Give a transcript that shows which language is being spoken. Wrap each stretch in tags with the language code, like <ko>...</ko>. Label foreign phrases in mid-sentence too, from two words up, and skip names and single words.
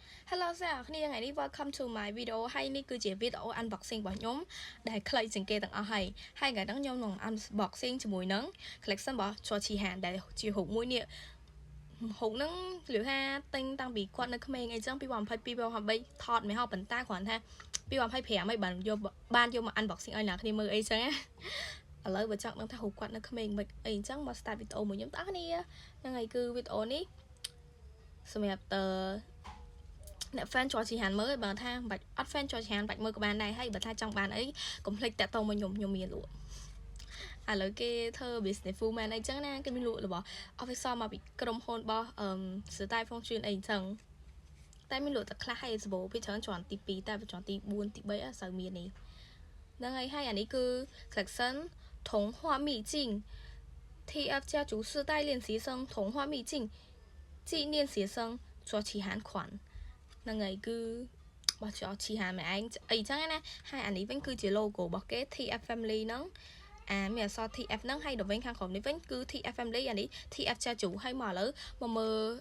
<km>Hello អ្នកគ្នាថ្ងៃនេះ</km> <en>welcome to my video</en> <km>ហើយនេះគឺជា</km> <en>video unboxing</en> <km>របស់ខ្ញុំដែលខ្លីជាងគេទាំងអស់ហើយថ្ងៃហ្នឹងខ្ញុំនឹង unboxing ជាមួយនឹង collection របស់ Georgie Han ដែលជាហូបមួយនេះហូបហ្នឹងលឺថាទិញតាំងពីគាត់នៅក្មេងអីចឹង2022 2023ថតមិនហោប៉ុន្តែគ្រាន់ថា2025អី បានយកមក unboxing ឲ្យអ្នកគ្នាមើលអីចឹងឥឡូវបើចង់ដឹងថាហូបគាត់នៅក្មេងមិនអីចឹងមក</km> <en>start video</en> <km>មួយខ្ញុំតើគ្នាហ្នឹងហើយគឺ video នេះសម្រាប់អ្នក fan Georgie Han មើលបើថាមិនបាច់អត់ fan Georgie Han បាច់មើលក៏បានដែរហើយបើថាចង់បានអីកុំភ្លេចតាក់ទងមកខ្ញុំមានលក់ឥឡូវគេធ្វើ</km> <en>business woman</en> <km>អីចឹងណាគេមានលក់របស់ official មកពីក្រុមហ៊ុន របស់Style Fortune អីចឹងតែមានលក់តែខ្លះហើយសបោពីច្រើនជាន់ទី2តែជាន់ទី4ទី3អត់សូវ មាននេះហ្នឹងហើយអានេះគឺ collection 童话秘境 TF 家族世代练习生童话秘境纪念学生Georgie Han 款ហ្នឹងហើយគឺរបស់ចោឈីហាមែនឯងអីចឹងណាហើយអានេះវិញគឺជា logo របស់គេ TF Family ហ្នឹងមានអក្សរ TF ហ្នឹងហើយដល់វិញខាងក្រោមនេះវិញគឺ TF Family អានេះ TF ចាជូហើយមកឥឡូវមកមើល</km>